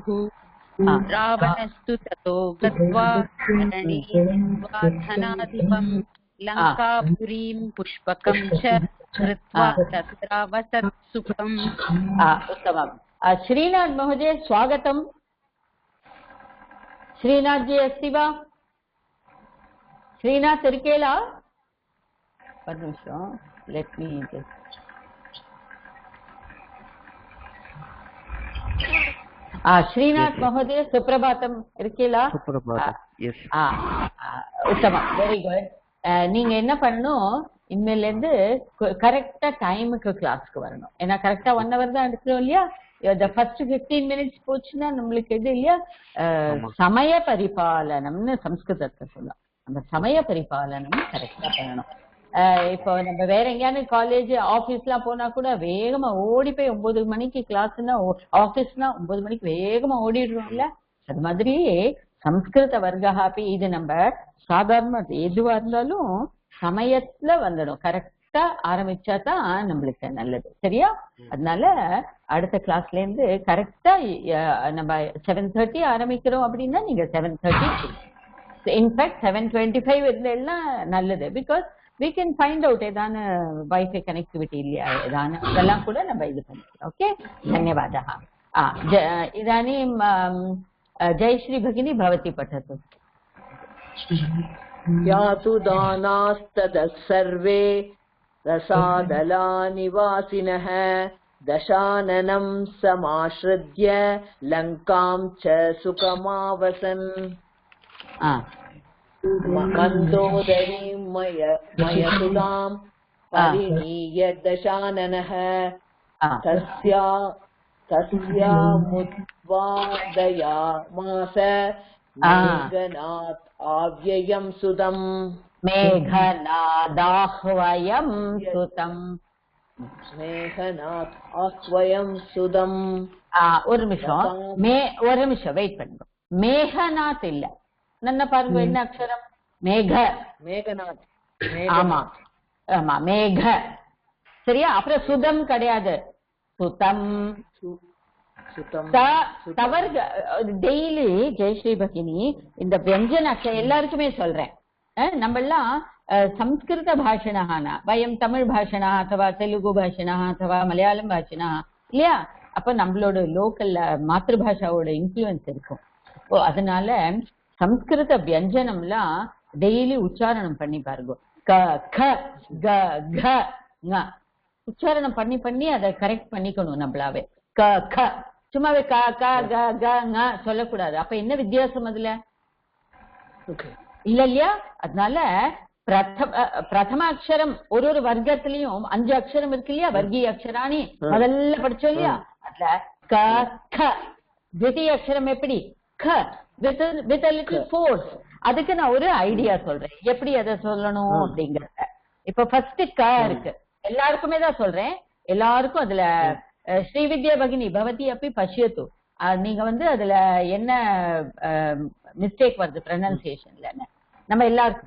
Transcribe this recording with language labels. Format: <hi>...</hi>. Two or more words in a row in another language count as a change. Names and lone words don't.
<sa>रावणस्तु ततो गत्वा रणे धनाधिपम् लङ्कापुरीं पुष्पकं च कृत्वा तत्रावसत् सुखम्. उत्तमम्. श्रीनाथ महोदय स्वागतम्. श्रीनाथ जी अस्ति वा? श्रीनाथ इरुक्केला?</sa> <en>one निमिषம், let me just.</en> <sa>श्रीनाथ महोदय सुप्रभातम इरुक्केला? सुप्रभातम. yes.</sa> <ta>உத்தமம்,</ta> <en>very good.</en> <ta>நீங்க என்ன பண்ணணும், இனிமேல இருந்து கரெக்டா டைமுக்கு கிளாஸ்க்கு வரணும். ஏன்னா கரெக்டா 1 hour தான் எடுக்கிறோம் இல்லையா?</ta> <en>the first 15 minutes</en> <ta>போச்சுன்னா நம்மளுக்கு எது இல்லையா, சமய பரிபாலனம்னு சம்ஸ்கிருதத்தை சொல்லலாம். நம்ம சமய பரிபாலனம் கரெக்டா பண்ணணும். இப்போ நம்ம வேற எங்கேயானு காலேஜ் ஆபீஸ்லாம் போனா கூட வேகமா ஓடி போய் 9 மணிக்கு கிளாஸ்னா ஆபீஸ்னா 9 மணிக்கு வேகமா ஓடிடுறோம்ல. அது மாதிரி சம்ஸ்கிருத வர்க்கஹாப்பி இது நம்ம சாதாரண எதுவா இருந்தாலும் சமயத்துல வந்துடும். கரெக்டா ஆரம்பிச்சா தான் நம்மளுக்கு நல்லது, சரியா? அதனால அடுத்த கிளாஸ்ல இருந்து கரெக்டா நம்ம 7:30 ஆரம்பிக்கிறோம் அப்படின்னா நீங்க 7:30, இன்ஃபேக்ட் 7:25 இருந்தேன்னா நல்லது.</ta> <en>because we can find out</en> <ta>ஏதான வைஃபை கனெக்டிவிட்டி இல்லையா ஏதான இதெல்லாம் கூட நம்ம இது பண்ணிக்கலாம். ஓகே,</ta> <sa>धन्यवादः. इदानीं जयश्री भगिनी भवती पठतु. यातु दानास्तदः सर्वे रसादलानिवासिनः दशाननं समाश्रित्य लङ्कां च सुखमावसन्. मन्दोदरीं मयसुतां परिणीय दशाननः तस्यामुद्वादयामास</sa> <ta>மேகநாத் ஆவ்யயம் சுதம்</ta> <sa>मेघनादाह्वयम् सुतम् मेघनाद् आह्वयम् सुतम्.</sa> <ta>ஒரு நிமிஷம் வெயிட் பண்ணுங்க. மேகநாத் இல்ல, நன்ன பாருங்க என்ன அக்ஷரம் மேக. மேகநாத். ஆமா ஆமா மேக சரியா. அப்புறம் சுதம் கிடையாது, சுதம். தவறு டெய்லி ஜெயஸ்ரீ பகினி இந்த வியஞ்சன அக்ஷரம் எல்லாருக்குமே சொல்றேன். நம்ம எல்லாம்</ta> <sa>संस्कृत भाषिणः न वयं तमिழ் भाषिणः अथवा तेलुगु भाषिणः अथवा मलयालम भाषिणः</sa> <ta>இல்லையா. அப்ப நம்மளோட லோக்கல் மாத்ருபாஷாவோட இன்ஃப்ளூயன்ஸ் இருக்கும். அதனால சம்ஸ்கிருத வியஞ்சனம்லாம் டெய்லி உச்சாரணம் பண்ணி பாருங்க. க க க க ங உச்சாரணம் பண்ணி பண்ணி அதை கரெக்ட் பண்ணிக்கணும் நம்மளாவே. க க சும்மாவே க க க க ங சொல்லக்கூடாது. அப்ப என்ன வித்தியாசம் அதுல இல்ல இல்லையா. அதனால பிரதம அக்ஷரம் ஒரு வர்க்கத்திலயும் 5 அக்ஷரம் இருக்கு இல்லையா,</ta> <sa>वर्गीय अक्षराणि</sa> <ta>முதல்ல படிச்சோம் இல்லையா. அதுல க க द्वितीय அக்ஷரம் எப்படி க</ta> <en>with a little force.</en> <ta>அதுக்கு நான் ஒரு ஐடியா சொல்றேன் எப்படி அதை சொல்லணும் அப்படிங்கறத. இப்ப ஃபர்ஸ்ட் க இருக்கு, எல்லாருக்குமே தான் சொல்றேன், எல்லாருக்கும் அதுல ஸ்ரீவித்யா</ta> <sa>भगिनी भवती</sa> <ta>அப்படி பஷ்யத்து. நீங்க அதுல என்ன மிஸ்டேக் வருது ப்ரொனன்சியேஷன்ல நம்ம எல்லாருக்குமே.</ta>